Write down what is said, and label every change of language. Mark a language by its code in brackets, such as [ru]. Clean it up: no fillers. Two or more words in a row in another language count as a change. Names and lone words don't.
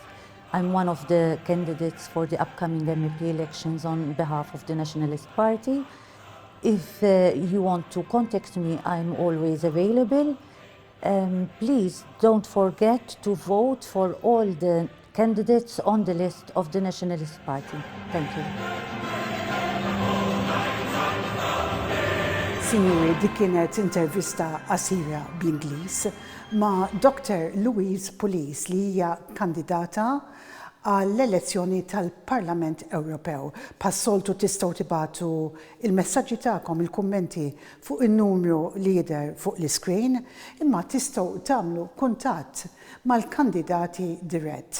[en] I'm one of the candidates for the upcoming MEP elections on behalf of the Nationalist Party. If you want to contact me, I'm always available. Please don't forget to vote for all the candidates on the list of the Nationalist Party. Thank you. [mt] Signori, dik kienet intervista qasira bl-Ingliż ma' Dr. Louise Police li hija kandidata għall-elezzjoni tal-Parlament Ewropew. Pas-soltu tistgħu tibagħtu il-messaġġi tagħkom, il-kummenti fuq in-numru li jidher fuq l-iskrin, imma tistgħu tagħmlu kuntatt mal-kandidati dirett.